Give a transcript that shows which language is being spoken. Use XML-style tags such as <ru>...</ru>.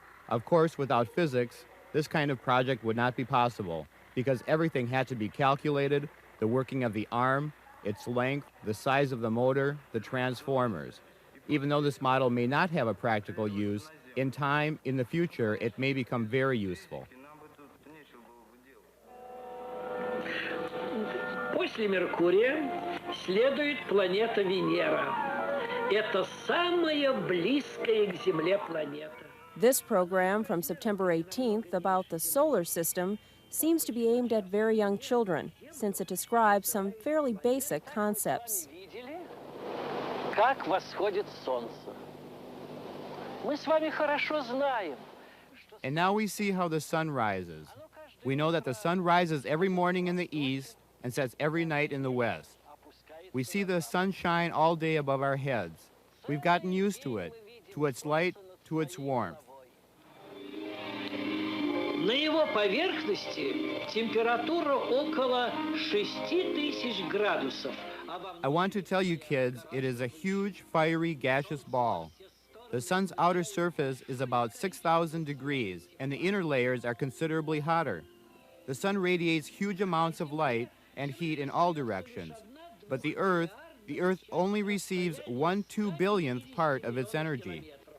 <en>Of course, without physics, this kind of project would not be possible, because everything had to be calculated, the working of the arm, its length, the size of the motor, the transformers. Even though this model may not have a practical use, in time, in the future, it may become very useful.</en> <ru>После Меркурия следует планета Венера. Это самая близкая к Земле планета.</ru> <en>This program from September 18th about the solar system seems to be aimed at very young children, since it describes some fairly basic concepts.</en> <ru>Как восходит солнце. Мы с вами хорошо знаем.</ru> <en>And now we see how the sun rises. We know that the sun rises every morning in the east and sets every night in the west. We see the sun shine all day above our heads. We've gotten used to it, to its light, to its warmth.</en> <ru>На его поверхности температура около 6000 градусов.</ru> <en>I want to tell you kids, it is a huge, fiery, gaseous ball. The sun's outer surface is about 6,000 degrees, and the inner layers are considerably hotter. The sun radiates huge amounts of light and heat in all directions. But the Earth only receives 1/2 billionth part of its energy.</en>